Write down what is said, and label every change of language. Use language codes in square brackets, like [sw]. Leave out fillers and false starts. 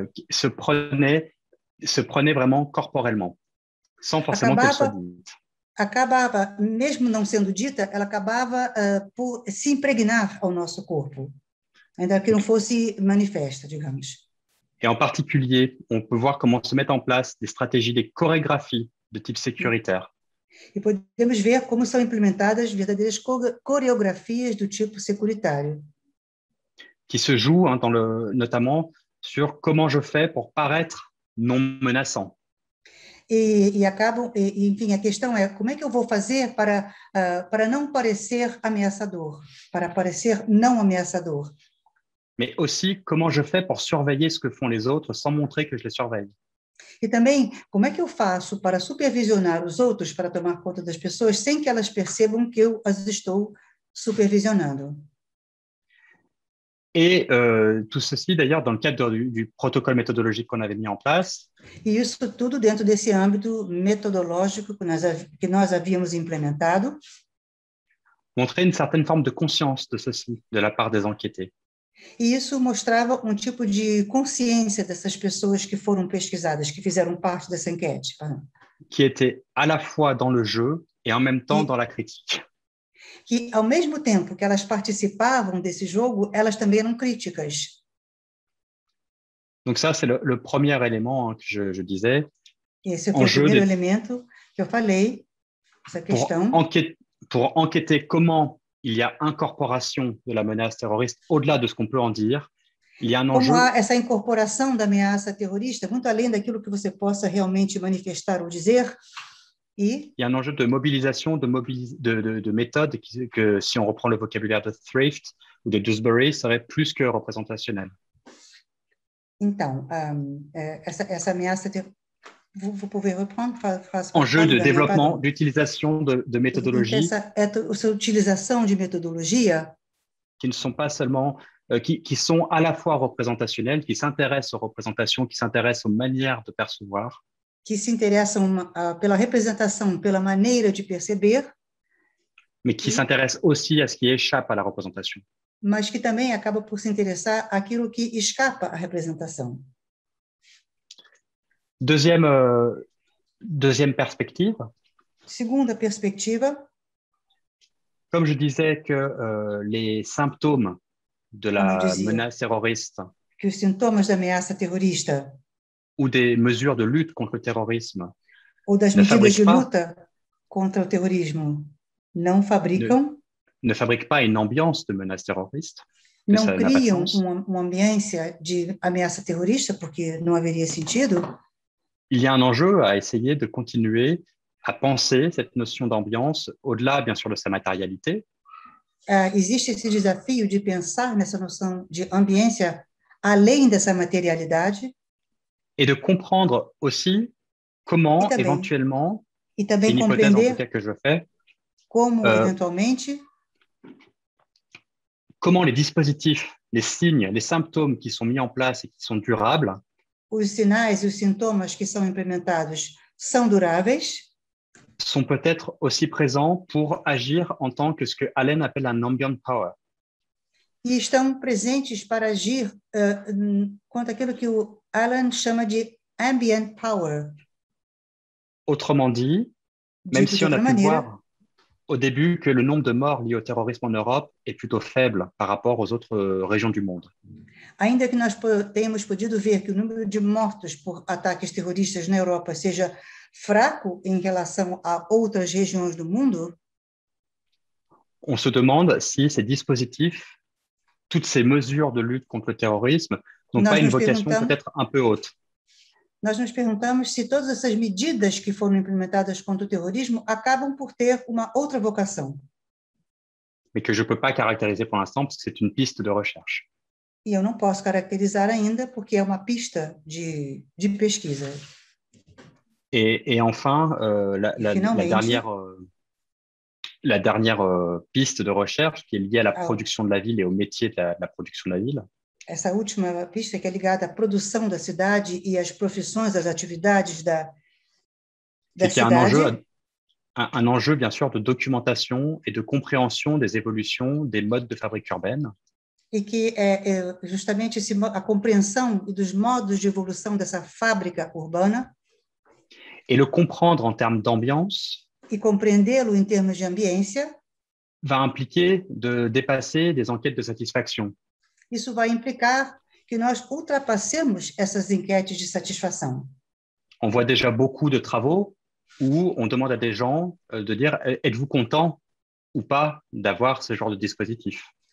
[fr] se prenait vraiment corporellement, sans forcément qu'elle soit dite. [pt] acabava, mesmo não sendo dita, ela acabava por se impregnar ao nosso corpo, ainda que não fosse manifesta, digamos. [fr] Et en particulier, on peut voir comment se mettent en place des stratégies, des chorégraphies de type sécuritaire. [pt] E podemos ver como são implementadas verdadeiras coreografias do tipo securitário. [fr] Qui se jouent notamment sur comment je fais pour paraître non menaçant. [pt] Enfim, a questão é como é que eu vou fazer para não parecer ameaçador, para parecer não ameaçador. [fr] Mais aussi comment je fais pour surveiller ce que font les autres sans montrer que je les surveille. [pt] E também, como é que eu faço para supervisionar os outros, para tomar conta das pessoas, sem que elas percebam que eu as estou supervisionando? [fr] Et tout ceci, d'ailleurs, dans le cadre du protocole méthodologique qu'on avait mis en place. [pt] E isso tudo dentro desse âmbito metodológico que nós havíamos implementado. [fr] Montrer une certaine forme de conscience de ceci, de la part des enquêtés. [pt] E isso mostrava um tipo de consciência dessas pessoas que foram pesquisadas, que fizeram parte dessa enquete. [fr] Qui étaient à la fois dans le jeu et en même temps dans la critique. [pt] Que, ao mesmo tempo que elas participavam desse jogo, elas também eram críticas. [fr] Donc ça, c'est le premier élément que je disais. [pt] Esse foi o primeiro elemento que eu falei, essa questão. [fr] Pour enquêter comment il y a incorporation de la menace terroriste, au-delà de ce qu'on peut en dire, il y a un enjeu. [pt] Como há essa incorporação da ameaça terrorista, muito além daquilo que você possa realmente manifestar ou dizer, [fr] il y a un enjeu de mobilisation, de méthode que, si on reprend le vocabulaire de Thrift ou de Dewsbury, serait plus que représentationnel. [pt] Então, essa ameaça [fr] vous pouvez reprendre enjeu de développement, d'utilisation de méthodologies. [pt] Essa utilização de metodologia [fr] qui ne sont pas seulement qui sont à la fois représentationnelles, qui s'intéressent aux représentations, qui s'intéressent aux manières de percevoir. [pt] Que se interessam pela representação, pela maneira de perceber, [fr] mais qui s'intéressent aussi à ce qui échappe à la représentation. [pt] Mas que também acaba por se interessar àquilo que escapa à representação. [fr] Deuxième perspective. [pt] Segunda perspectiva. [fr] Comme je disais que les symptômes de la menace terroriste, [pt] que os sintomas da ameaça terrorista [fr] ou des mesures de lutte contre le terrorisme [pt] ou das medidas de luta contra o terrorismo não fabricam, [fr] ne fabriquent pas une ambiance de menace terroriste. [pt] Não criam uma ambiência de ameaça terrorista, porque não haveria sentido. [fr] Il y a un enjeu à essayer de continuer à penser cette notion d'ambiance au-delà, bien sûr, de sa matérialité. [pt] Existe esse desafio de pensar nessa noção de ambiência além dessa materialidade. [fr] Et de comprendre aussi comment, éventuellement, c'est une hypothèse en tout cas que je fais, [pt] como, eventualmente, [fr] comment les dispositifs, les signes, les symptômes qui sont mis en place et qui sont durables, [pt] os sinais e os sintomas que são implementados são duráveis, [fr] sont peut-être aussi présents pour agir en tant que ce que Allen appelle un [en] ambient power. [pt] E estão presentes para agir quanto àquilo que o Allen chama de [en] ambient power. [fr] Autrement dit, même si on a pu voir au début que le nombre de morts liés au terrorisme en Europe est plutôt faible par rapport aux autres régions du monde. [pt] Ainda que nós tenhamos podido ver que o número de mortos por ataques terroristas na Europa seja fraco em relação a outras regiões do mundo, [fr] on se demande si ces dispositifs, toutes ces mesures de lutte contre le terrorisme n'ont pas une vocation peut-être un peu haute. [pt] Nós nos perguntamos se todas essas medidas que foram implementadas contra o terrorismo acabam por ter uma outra vocação. [fr] Mais que je ne peux pas caractériser pour l'instant parce que c'est une piste de recherche. [pt] E eu não posso caracterizar ainda porque é uma pista de pesquisa. [fr] Et enfin, la dernière piste de recherche qui est liée à la production de la ville et au métier de la production de la ville. [pt] essa última pista que é ligada à produção da cidade e às profissões, às atividades da [fr] C'était [pt] cidade. [fr] un enjeu, bien sûr, de documentation et de compréhension des évolutions des modes de fabrique urbaine. [pt] E que é justamente a compreensão dos modos de evolução dessa fábrica urbana [fr] Et le comprendre en termes d'ambiance [pt] e compreendê-lo em termos de ambiência. [fr] va impliquer de dépasser des enquêtes de satisfaction. [pt] Isso vai implicar que nós ultrapassemos essas enquetes de satisfação. [fr] On voit déjà beaucoup de travaux où on demande à des gens de dire êtes-vous content ou pas d'avoir ce genre de dispositif.